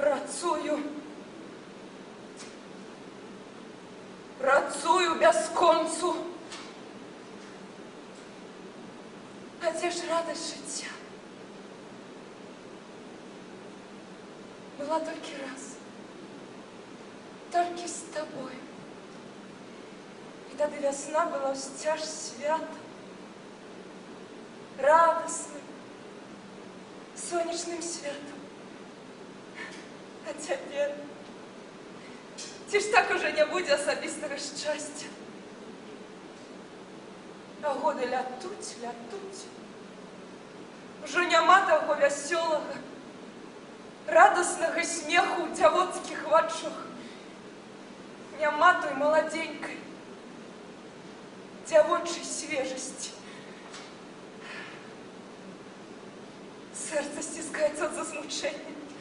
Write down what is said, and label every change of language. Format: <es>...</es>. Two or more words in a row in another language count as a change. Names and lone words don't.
<be>Працую. Працую бясконцу. А дзе ж радость жыцця?</be> <ru>Была только раз. Только с тобой. И тогда весна была</ru> <be>ўсцяж свята.</be> <ru>Радостным, сонечным светом. А теперь,</ru> <be>ці ж так уже не будзе асабістага шчасця. А годы лятуць, лятуць. Ужо няма таго вясёлага, радаснага смеху ў дзявоцкіх вачах. Няма той маладзенькай, дзявочай свежасці.</be> <ru>Сердце стискается от засмучения.</ru>